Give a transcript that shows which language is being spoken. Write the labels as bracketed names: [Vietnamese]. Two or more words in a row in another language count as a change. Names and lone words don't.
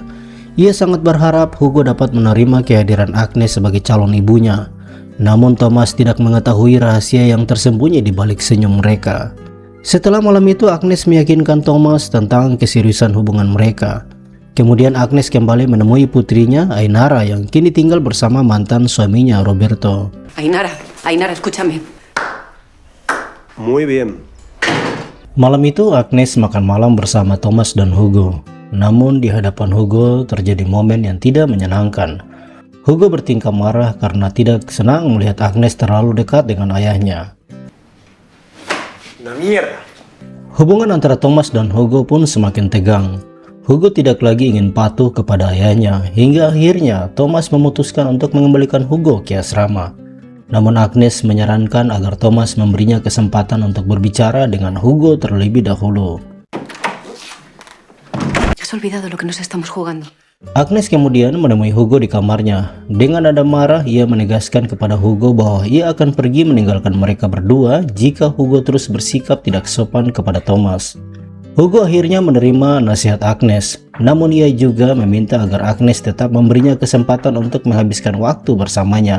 [Indonesian] Ia sangat berharap Hugo dapat menerima kehadiran Agnes sebagai calon ibunya. Namun Thomas tidak mengetahui rahasia yang tersembunyi di balik senyum mereka. Setelah malam itu, Agnes meyakinkan Thomas tentang keseriusan hubungan mereka. Kemudian Agnes kembali menemui putrinya, Ainara, yang kini tinggal bersama mantan suaminya, Roberto. [Spanish] Ainara, escúchame. Muy bien. [Indonesian] Malam itu Agnes makan malam bersama Thomas dan Hugo. Namun di hadapan Hugo terjadi momen yang tidak menyenangkan. Hugo bertingkah marah karena tidak senang melihat Agnes terlalu dekat dengan ayahnya. [Spanish] Una mierda. [Indonesian] Hubungan antara Thomas dan Hugo pun semakin tegang. Hugo tidak lagi ingin patuh kepada ayahnya, hingga akhirnya Thomas memutuskan untuk mengembalikan Hugo ke asrama. Namun Agnes menyarankan agar Thomas memberinya kesempatan untuk berbicara dengan Hugo terlebih dahulu. [Spanish] Has olvidado lo que nos estamos jugando. [Indonesian] Agnes kemudian menemui Hugo di kamarnya. Dengan nada marah, ia menegaskan kepada Hugo bahwa ia akan pergi meninggalkan mereka berdua jika Hugo terus bersikap tidak sopan kepada Thomas. Hugo akhirnya menerima nasihat Agnes, namun ia juga meminta agar Agnes tetap memberinya kesempatan untuk menghabiskan waktu bersamanya.